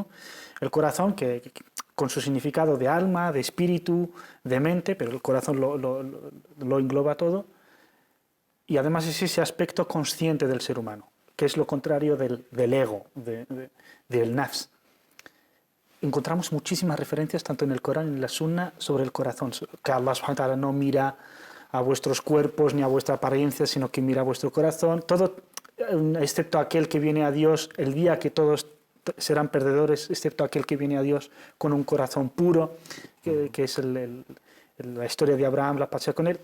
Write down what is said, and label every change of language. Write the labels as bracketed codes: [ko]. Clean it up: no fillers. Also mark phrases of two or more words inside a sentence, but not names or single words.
[es] El corazón, que con su significado de alma, de espíritu, de mente, pero el corazón lo engloba todo. Y además es ese aspecto consciente del ser humano, que es lo contrario del ego, del nafs. encontramos muchísimas referencias tanto en el Corán y en la Sunna sobre el corazón, que Allah [ar] سبحانه وتعالى [es] no mira a vuestros cuerpos ni a vuestra apariencia, sino que mira a vuestro corazón. Todo, excepto aquel que viene a Dios el día que todos serán perdedores, excepto aquel que viene a Dios con un corazón puro, que es la historia de Abraham, la paz sea con él.